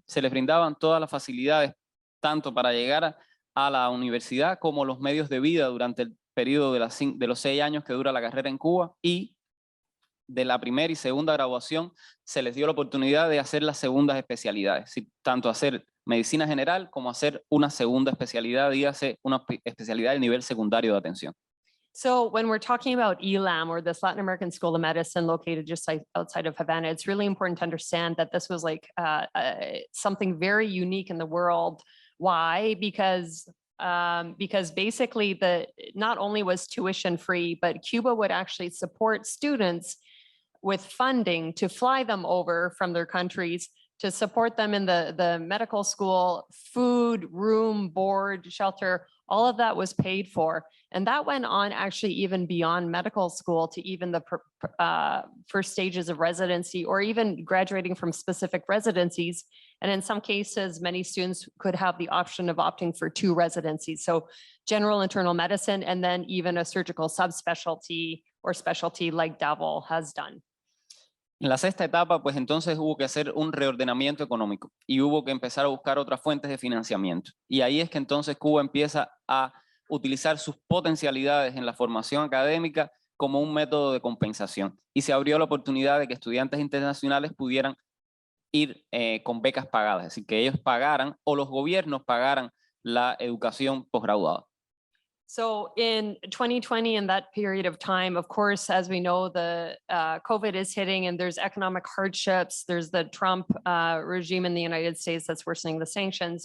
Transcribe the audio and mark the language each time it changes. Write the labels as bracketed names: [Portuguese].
[Spanish] Se les brindaban todas las facilidades, tanto para llegar a la universidad como los medios de vida durante el periodo de los 6 años que dura la carrera en Cuba, y de la primera y segunda graduación se les dio la oportunidad de hacer las segundas especialidades, tanto hacer medicina general como hacer una segunda especialidad, dígase una especialidad del nivel secundario de atención. [English] So when we're talking about ELAM, or this Latin American School of Medicine located just outside of Havana, it's really important to understand that this was like something very unique in the world. Why? Because basically not only was tuition free, but Cuba would actually support students with funding to fly them over from their countries to support them in the medical school, food, room, board, shelter, all of that was paid for. And that went on actually even beyond medical school to even the first stages of residency, or even graduating from specific residencies. And in some cases, many students could have the option of opting for 2 residencies. So general internal medicine, and then even a surgical subspecialty or specialty like Davel has done. [Spanish] En la sexta etapa, pues entonces hubo que hacer un reordenamiento económico y hubo que empezar a buscar otras fuentes de financiamiento. Y ahí es que entonces Cuba empieza a utilizar sus potencialidades en la formación académica como un método de compensación. Y se abrió la oportunidad de que estudiantes internacionales pudieran ir con becas pagadas, es decir, que ellos pagaran o los gobiernos pagaran la educación posgraduada. [English] So in 2020, in that period of time, of course, as we know, the COVID is hitting, and there's economic hardships. There's the Trump regime in the United States that's worsening the sanctions.